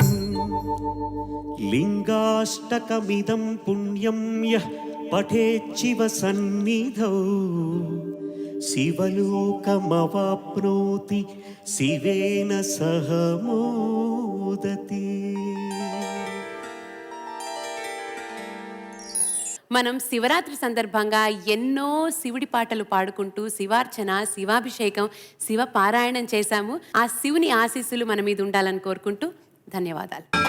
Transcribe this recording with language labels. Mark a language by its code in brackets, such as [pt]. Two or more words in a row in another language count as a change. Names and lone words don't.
[sa] लिङ्गाष्टकमिदं पुण्यं यः पठेच्छिव सन्निधौ शिवलोकमवाप्नोति शिवेन सह मोदते। [te] మనం శివరాత్రి సందర్భంగా ఎన్నో శివుడి పాటలు పాడుకుంటూ శివార్చన, శివాభిషేకం, శివ పారాయణం చేశాము. ఆ శివుని ఆశీస్సులు మన మీద ఉండాలని కోరుకుంటూ ధన్యవాదాలు.